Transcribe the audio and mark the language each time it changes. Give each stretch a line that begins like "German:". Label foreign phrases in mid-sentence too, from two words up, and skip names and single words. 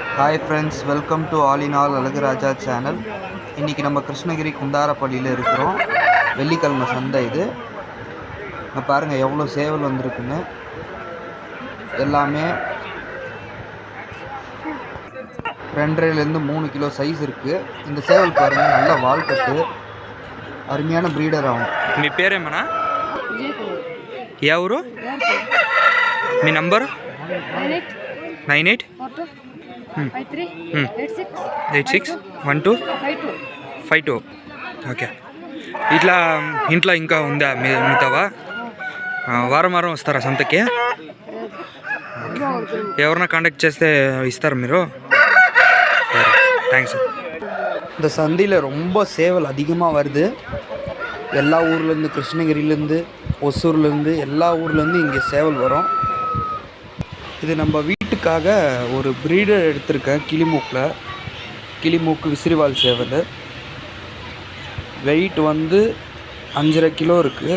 English: Hi friends, welcome to
Tamil: ஆல் இன் ஆல் அழகுராஜா சேனல். இன்றைக்கி நம்ம கிருஷ்ணகிரி குந்தாரப்பள்ளியில் இருக்கிறோம். வெள்ளிக்கிழமை சந்தை இது. இங்கே பாருங்கள் எவ்வளோ சேவல் வந்திருக்குன்னு. எல்லாமே 2.5 3 கிலோ சைஸ் இருக்குது. இந்த சேவல் பாருங்கள், நல்ல வால்கட்டு,
Telugu: అరుமையான బ్రీడర్ ఆవు. మీ పేరేమన్నా? ఏ ఊరు? మీ నంబరు? 98 86 12 52. ఓకే. ఇట్లా ఇంట్లో ఇంకా ఉందా మిగతావా? వారం వారం వస్తారా సంతకి? ఎవరన్నా కాంటాక్ట్ చేస్తే ఇస్తారా మీరు? సరే, థ్యాంక్స్.
Tamil: இந்த சந்தையில் ரொம்ப சேவல் அதிகமாக வருது. எல்லா ஊர்லேருந்து, கிருஷ்ணகிரிலேருந்து, ஒசூர்லேருந்து, எல்லா ஊர்லேருந்து இங்கே சேவல் வரும். இது நம்ம வீட்டுக்காக ஒரு ப்ரீடர் எடுத்திருக்கேன். கிளிமூக்கு விசிறிவால் சேவல். வெயிட் வந்து 5.5 கிலோ இருக்குது.